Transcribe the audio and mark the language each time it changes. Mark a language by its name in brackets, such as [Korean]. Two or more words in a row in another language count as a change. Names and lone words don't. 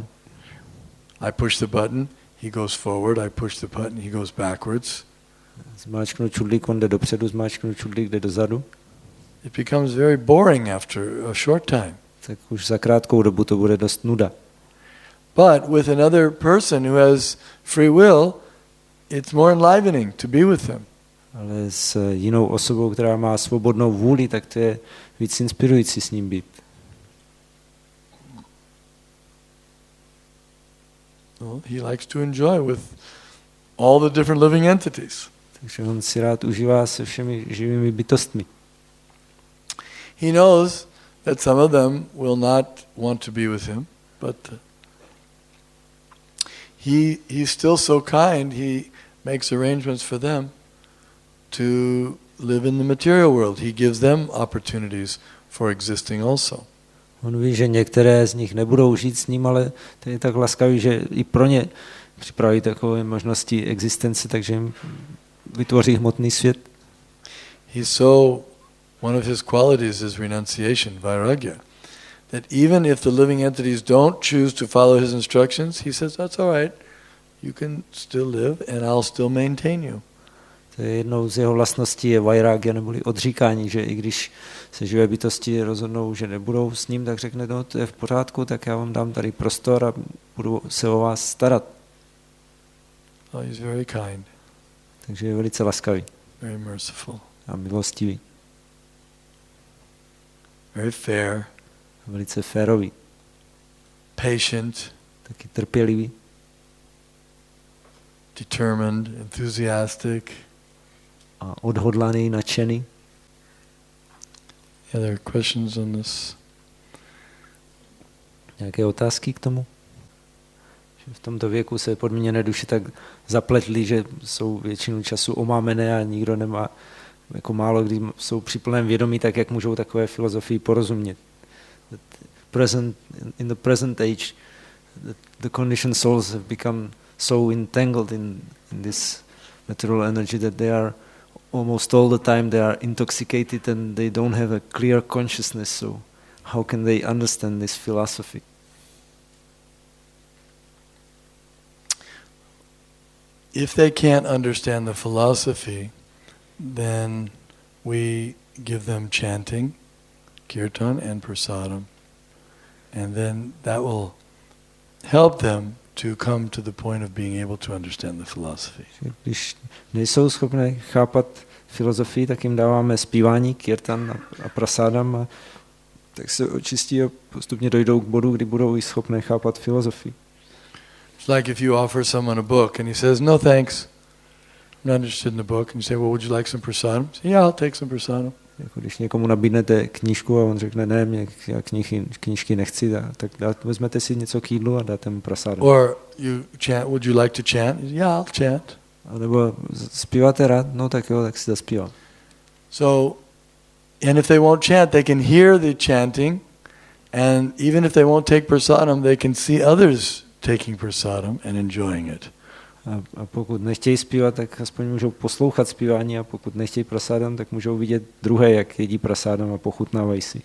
[English] I push the button, he goes forward, I push the button, he goes backwards. [Czech] Zmáčknu čudlík, on jde dopředu, zmáčknu čudlík, jde dozadu. [English] It becomes very boring after a short time. [Czech] Tak už za krátkou dobu to bude dost nuda. [English] But with another person who has free will, it's more enlivening to be with them. [Czech] Ale s jinou osobou, která má svobodnou vůli, tak to je víc inspirující s ním být. [English] Well, he likes to enjoy with all the different living entities. [Czech] Takže on si rád užívá se všemi živými bytostmi. [English] He knows that some of them will not want to be with him, but he's still so kind, he makes arrangements for them to live in the material world. He gives them opportunities for existing also. [Czech] On ví, že některé z nich nebudou žít s ním, ale to je tak laskavý, že i pro ně připraví takové možnosti existence, takže jim vytvoří hmotný svět. [English] One of his qualities is renunciation, vairagya. That even if the living entities don't choose to follow his instructions, he says, that's all right, you can still live and I'll still maintain you. [Czech] To je jednou z jeho vlastností je vairagya, neboli odříkání, že i když se živé bytosti rozhodnou, že nebudou s ním, tak řekne, no to je v pořádku, tak já vám dám tady prostor a budu se o vás starat. [English] Oh, he's very kind. [Czech] Takže je velice laskavý. [English] Very merciful. [Czech] A milostivý. [English] Very fair. [Czech] Velice férový. [English] Patient. [Czech] Taky trpělivý. [English] Determined, enthusiastic. [Czech] A odhodlaný, nadšený. [English] Other questions on this? [Czech] Nějaké otázky k tomu? V tomto věku se podmíněné duše tak zapletlí, že jsou většinu času omámené a nikdo nemá, jako málo kdy jsou při plném vědomí, tak jak můžou takové filozofii porozumět. [English] In the present age, the conditioned souls have become so entangled in this material energy that they are almost all the time they are intoxicated and they don't have a clear consciousness. So how can they understand this philosophy? If they can't understand the philosophy, then we give them chanting, kirtan and prasadam, and then that will help them to come to the point of being able to understand the philosophy. [Czech] Když nejsou schopné chápat filozofii, tak jim dáváme zpívání, kirtan a prasadam, a tak se očistí a postupně dojdou k bodu, kdy budou i schopné chápat filozofii. [English] It's like if you offer someone a book and he says, "No thanks, I'm not interested in the book," and you say, "Well, would you like some prasadam?" Say, "Yeah, I'll take some prasadam." [Czech] Jako když někomu nabídnete knížku a on řekne, ne, mě knížky nechci, tak vezmete si něco k jídlu a dáte mu prasadam. [English] Or you chant, "Would you like to chant?" Yeah, I'll chant. [Czech] A nebo zpíváte rád? No tak jo, tak si zaspívám. [English] So, and if they won't chant, they can hear the chanting, and even if they won't take prasadam, they can see others taking prasadam and enjoying it. [Czech] A pokud nechtějí zpívat, tak aspoň můžou poslouchat zpívání, a pokud nechtějí prasadam, tak můžou vidět druhé, jak jedí prasadam a pochutnávají si.